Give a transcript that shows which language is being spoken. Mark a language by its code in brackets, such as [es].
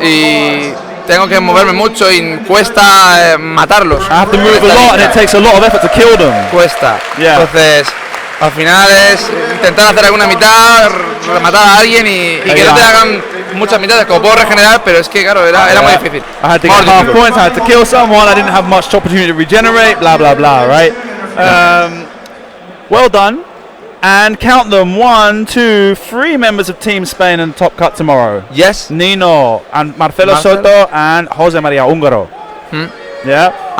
[es] Y tengo que moverme mucho y cuesta matarlos. [en] I have to move a lot, and it takes a lot of effort to kill them. [es] Cuesta. [en] Yeah. [es] Entonces, al final es intentar hacer alguna mitad, rematar a alguien y que no te hagan muchas mitades, como puedo regenerar, pero es que claro, era muy difícil. [en] I had to get half points, I had to kill someone, I didn't have much opportunity to regenerate, blah blah blah, right? Well done. And count them, 1, 2, 3 members of Team Spain in the top cut tomorrow. Yes. Nino and Marcelo Soto and Jose Maria Húngaro. Yeah.